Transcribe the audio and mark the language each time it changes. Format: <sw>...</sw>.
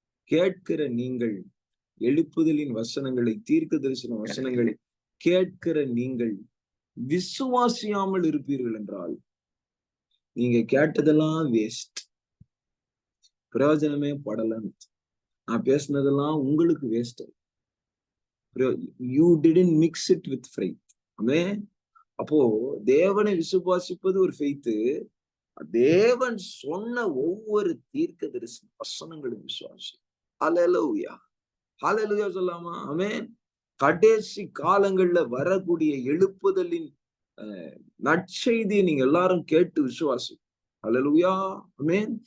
<ta>கேட்கிற நீங்கள் எழுப்புதலின் வசனங்களை, தீர்க்க தரிசன வசனங்களை கேட்கிற நீங்கள் விசுவாசியாமல் இருப்பீர்கள் என்றால் நீங்க கேட்டதெல்லாம் வேஸ்ட், பிரயோஜனமே படலன்னு. நான் பேசினதெல்லாம் உங்களுக்கு waste.</ta> <en>You didn't mix it with faith.</en> <ta>ஆமென். அப்போ தேவனை விசுவாசிப்பது ஒரு ஃபெய்த். தேவன் சொன்ன ஒவ்வொரு தீர்க்க தரிசன வசனங்களும் விசுவாசி. ஹல்லேலூயா. ஹல்லேலூயா சொல்லாமா? ஆமென். கடைசி காலங்கள்ல வரக்கூடிய எழுப்புதலின் நற்செய்தியை நீங்க எல்லாரும் கேட்டு விசுவாசி. ஹல்லேலூயா. ஆமென்.</ta>